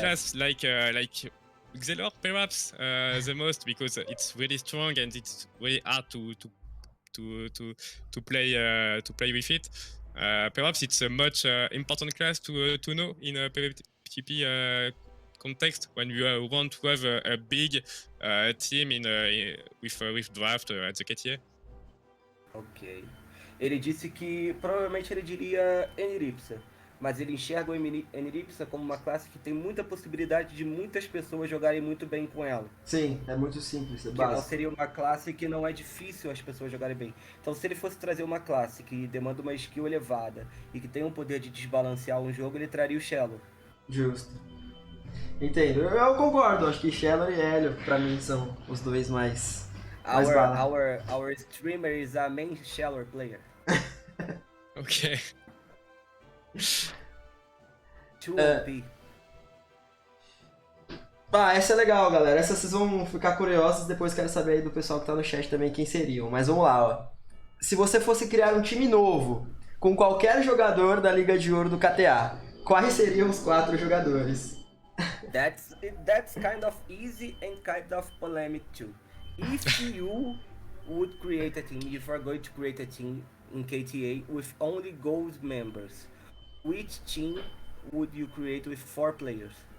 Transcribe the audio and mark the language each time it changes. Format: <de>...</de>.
<en>class like Xelor perhaps the most, because it's really strong and it's really hard to play with it. Perhaps it's a much important class to know in a PvP context when you want to have a big team with draft at the Kta. Ok.</en> <pt>Ele disse que provavelmente ele diria Eniripsa, mas ele enxerga o Eniripsa como uma classe que tem muita possibilidade de muitas pessoas jogarem muito bem com ela. Sim, é muito simples, é Que não básico. seria uma classe que não é difícil as pessoas jogarem bem. Então, se ele fosse trazer uma classe que demanda uma skill elevada e que tem um poder de desbalancear um jogo, ele traria o Shallow. Justo. Entendo. Eu concordo, acho que Shallow e Helio, pra mim, são os dois mais bala.</pt> <en>Our streamer is a main Shallow player. Okay. 2 OP.</en> <pt>Essa é legal, galera. Essa vocês vão ficar curiosos, depois quero saber aí do pessoal que tá no chat também quem seriam. Mas vamos lá, ó. Se você fosse criar um time novo, com qualquer jogador da Liga de Ouro do KTA, quais seriam os 4 jogadores?</pt> <en>That's kind of easy and kind of polemic too. If you would create a team, if you are going to create a team in KTA with only gold members, which team would you create with 4 players?</en>